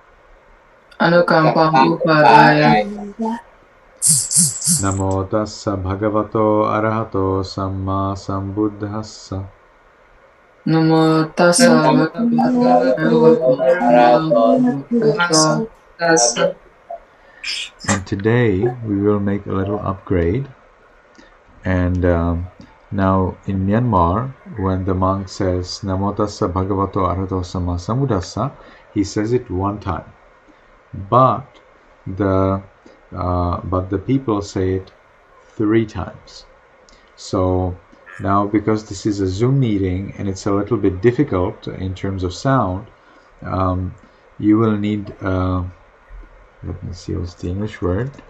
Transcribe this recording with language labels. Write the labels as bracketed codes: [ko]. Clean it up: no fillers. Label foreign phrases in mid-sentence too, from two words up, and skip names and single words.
[pi] Namo tassa bhagavato arahato samma sambuddhassa. Namo tassa bhagavato arahato. [en] And today we will make a little upgrade. And now in Myanmar, when the monk says [pi] Namo tassa bhagavato arahato samma sambuddhassa, [en] he says it one time. But the people say it 3 times. So now, because this is a Zoom meeting and it's a little bit difficult in terms of sound, you will need, let me see what's the English word.